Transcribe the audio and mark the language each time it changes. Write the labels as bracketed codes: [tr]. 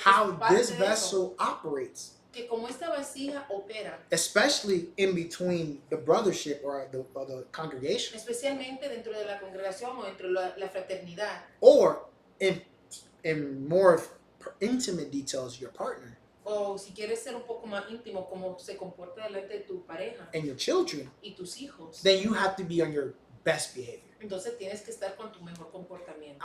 [en] How [es] es parte [en] this [es] de eso. [en] vessel operates, [es] Que como esta vasija opera, [en] especially in between the brothership or the congregation, [es] especialmente dentro de la congregación o dentro de la fraternidad, [en] or in more intimate details, your partner. [es] o o si quieres ser un poco más íntimo, cómo se comporta delante de tu pareja [en] and your children, [es] y tus hijos, [en] then you have to be on your best behavior. [es] entonces tienes que estar con tu mejor comportamiento.